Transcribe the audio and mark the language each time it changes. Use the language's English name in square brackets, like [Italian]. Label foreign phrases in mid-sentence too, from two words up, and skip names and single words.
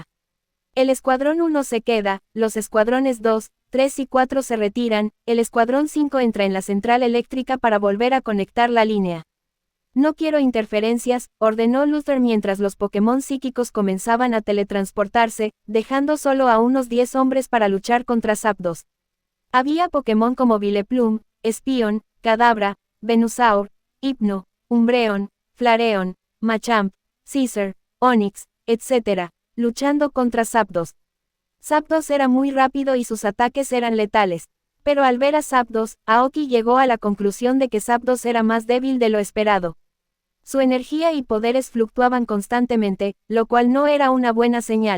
[Spanish] El Escuadrón 1 se queda, los Escuadrones 2, 3 y 4 se retiran, el Escuadrón 5 entra en la central eléctrica para volver a conectar la línea. No quiero interferencias, ordenó Luther mientras los Pokémon psíquicos comenzaban a teletransportarse, dejando solo a unos 10 hombres para luchar contra Zapdos. Había Pokémon como Vileplume, Espion, Kadabra, Venusaur, Hypno, Umbreon, Flareon, Machamp, Scizor, Onix, etc., luchando contra Zapdos. Zapdos era muy rápido y sus ataques eran letales. Pero al ver a Zapdos, Aoki llegó a la conclusión de que Zapdos era más débil de lo esperado. Su energía y poderes fluctuaban constantemente, lo cual no era una buena señal.